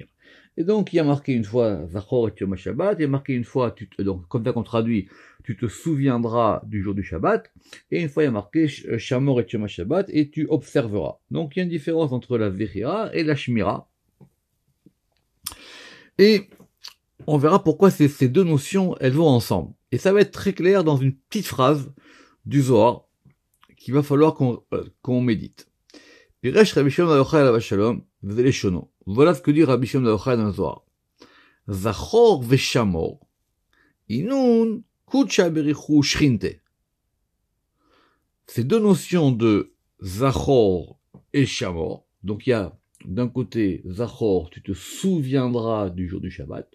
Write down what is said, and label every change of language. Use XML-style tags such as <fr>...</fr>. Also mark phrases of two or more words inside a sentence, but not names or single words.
<fr>Et donc, il y a marqué une fois</fr> <he>זכור את יום שבת,</he> <fr>il y a marqué une fois, donc, comme ça qu'on traduit, tu te souviendras du jour du Shabbat, et une fois il y a marqué</fr> <he>שמור את יום שבת,</he> <fr>et tu observeras. Donc, il y a une différence entre la Zechira et la Shmira. Et on verra pourquoi ces deux notions, elles vont ensemble. Et ça va être très clair dans une petite phrase du Zohar, qu'il va falloir qu'on médite.</fr> <he>פירש רבי שמעון בר יוחאי עליו שלום, וזה לשונו.</he> <fr>Voilà ce que dit Rabbi Shimon bar Yochai dans le Zohar.</fr> <arc>זכור ושמור, אינון קודשא בריכו שרינתה.</arc> <fr>Ces deux notions de Zachor et Shamor, donc il y a d'un côté Zachor, tu te souviendras du jour du Shabbat.</fr>